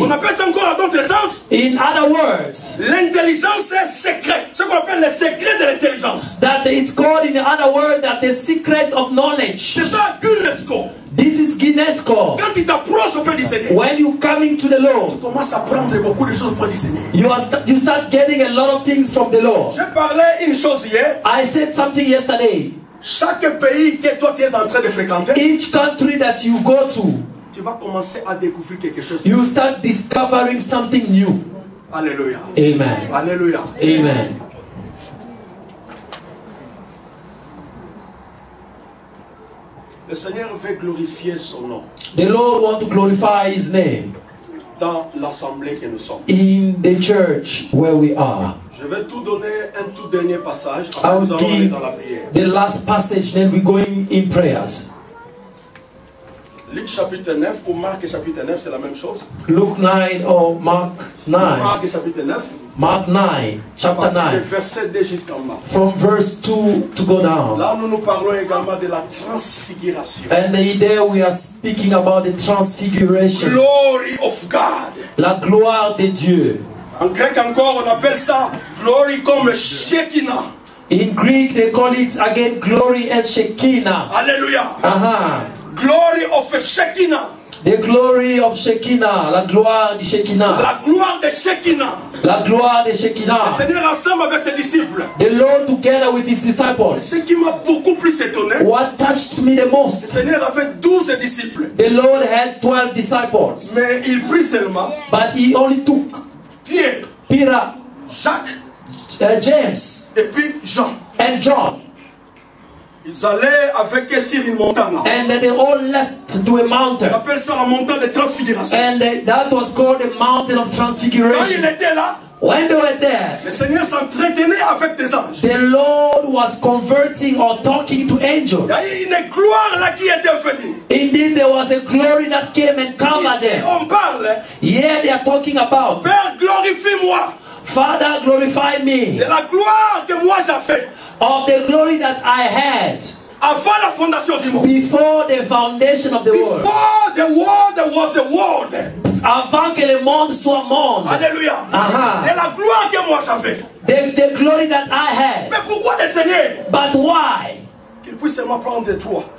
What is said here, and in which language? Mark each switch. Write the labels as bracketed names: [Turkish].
[French] On appelle ça encore dans d'autres sens. [English] In other words, [French] l'intelligence est secret. Ce qu'on appelle le secret de l'intelligence. [English] That it's called in other words that the secret of knowledge. [French] C'est ça, Ginesco. [English] This is Ginesco. [French] Quand tu t'approches auprès du Seigneur, [English] when you coming to the Lord, [French] tu commences à prendre beaucoup de choses auprès du Seigneur. [English] You start getting a lot of things from the Lord. [French] J'ai parlé une chose hier. [English] I said something yesterday. [French] Chaque pays que toi tu es en train de fréquenter, [English] each country that you go to, [French] tu vas commencer à découvrir quelque chose. [English] You start discovering something new. Alléluia. Amen. Alléluia. Amen. [French] Le Seigneur veut glorifier son nom. [English] The Lord wants to glorify His name. [French] Dans l'assemblée que nous sommes. [English] In the church where we are. [French] Je vais tout donner un tout dernier passage avant que nous allons aller dans la prière. [English] The last passage, then we're going in prayers. [French] Luc chapitre 9 ou Marc chapitre 9, c'est la même chose. [English] Luke 9 or Mark 9. [French] Marc chapitre 9. [English] Mark 9, chapter 9. [French] Verset 2 jusqu'en bas. [English] From verse 2 to go down. [French] Là, nous parlons également de la transfiguration. [English] And there we are speaking about the transfiguration. Glory of God. [French] La gloire de Dieu. En grec encore, on appelle ça glory comme Shekinah. [English] In Greek, they call it again glory as Shekinah. Alléluia. Glory of Shekinah. The glory of Shekinah, [French] la gloire de Shekinah. La gloire de Shekinah. La gloire de Shekinah. Le Seigneur ensemble avec ses disciples. [English] The Lord together with his disciples. [French] Ce qui m'a beaucoup plus étonné. [English] What touched me the most? [French] Le Seigneur avait 12 disciples. [English] The Lord had 12 disciples. [French] Mais il prit seulement. [English] But he only took [French] Pierre, [English] Peter, [French] Jacques, [English] James, [French] et puis Jean. [English] And John. [French] Ils allaient avec eux sur une montagne. [English] And they all left to a mountain. [French] On appelle ça la montagne de transfiguration. [English] And that was called the mountain of transfiguration. [French] Quand il était là, [English] when they were there, [French] le Seigneur s'entretenait avec des anges. [English] The Lord was converting or talking to angels. [French] Il y a une gloire là qui était venue. [English] Indeed, there was a glory that came and covered them. [French] On parle. [English] Yeah, they are talking about. [French] Père, glorifie-moi. [English] Father, glorify me. [French] De la gloire que moi j'ai fait. [English] Of the glory that I had. [French] Avant la fondation du monde. [English] Before the foundation of the world. Before the world was a world. [French] Avant que le monde soit monde. Alléluia. De la gloire que moi j'avais. [English] The glory that I had. [French] Mais pourquoi le Seigneur? [English] But why? [French] Qu'il puisse seulement prendre trois.